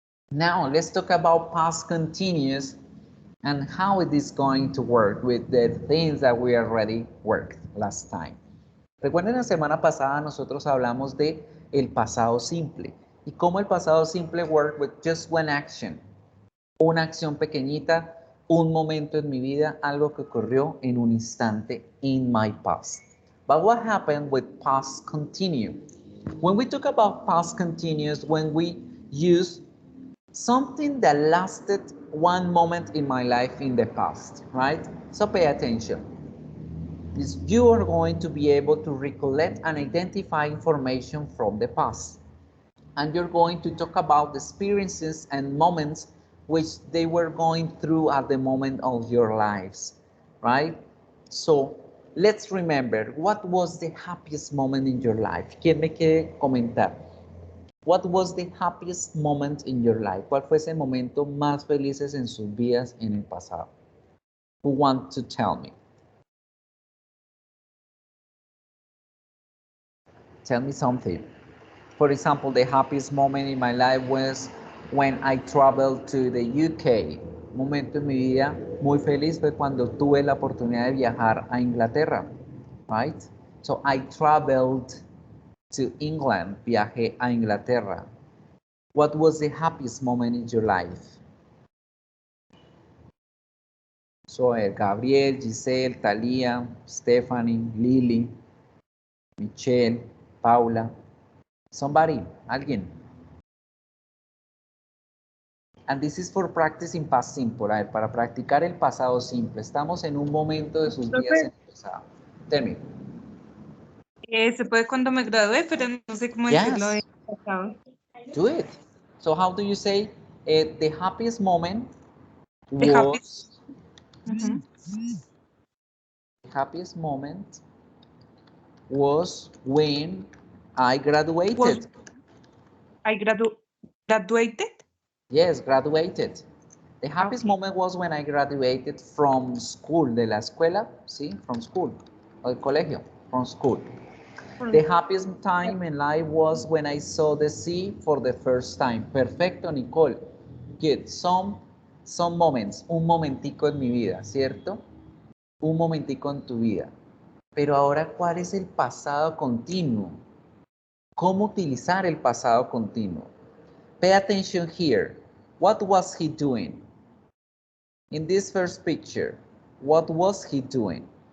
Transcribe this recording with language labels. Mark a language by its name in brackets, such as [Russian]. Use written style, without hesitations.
[English] Now, let's talk about past continuous and how it is going to work with the things that we already worked last time. [Spanish] Recuerden, la semana pasada nosotros hablamos de el pasado simple y cómo el pasado simple [English] work with just one action. [Spanish] Una acción pequeñita, un momento en mi vida, algo que ocurrió en un instante [English] in my past. But what happened with past continuous? When we talk about past continuous, when we use something that lasted one moment in my life in the past, right? So pay attention. You are going to be able to recollect and identify information from the past. And you're going to talk about the experiences and moments which they were going through at the moment of your lives, right? So let's remember, what was the happiest moment in your life? [Spanish] ¿Quién me quiere comentar? [English] What was the happiest moment in your life? [Spanish] ¿Cuál fue ese momento más felices en sus vidas en el pasado? [English] Who want to tell me? Tell me something. For example, the happiest moment in my life was when I traveled to the UK. [Spanish] Un momento en mi vida muy feliz fue cuando tuve la oportunidad de viajar a Inglaterra, [English] right? So I traveled to England, [Spanish] viajé a Inglaterra. [English] What was the happiest moment in your life? So, Gabriel, Giselle, Thalía, Stephanie, Lily, Michelle, Paula. Somebody, [Spanish] alguien. [English] And this is for practicing past simple. [Spanish] A ver, para practicar el pasado simple. Estamos en un momento de sus vidas en el pasado. [English] Tell me. [Spanish] Se puede cuando me gradué, pero no sé cómo decirlo [English] Yes. [Spanish] en pasado. [English] Do it. So how do you say the happiest moment The was... Ujú. The happiest moment was when I graduated. I graduated. Yes, graduated. The happiest Okay. moment was when I graduated from school, [Spanish] de la escuela, sí, [English] from school, [Spanish] o del colegio, [English] from school. The happiest time in life was when I saw the sea for the first time. [Spanish] Perfecto, [English] Nicole. Good. Some moments. [Spanish] Un momentico en mi vida, ¿cierto? Un momentico en tu vida. Pero ahora, ¿cuál es el pasado continuo? ¿Cómo utilizar el pasado continuo? [English] Pay attention here. What was he doing? In this first picture, what was he doing?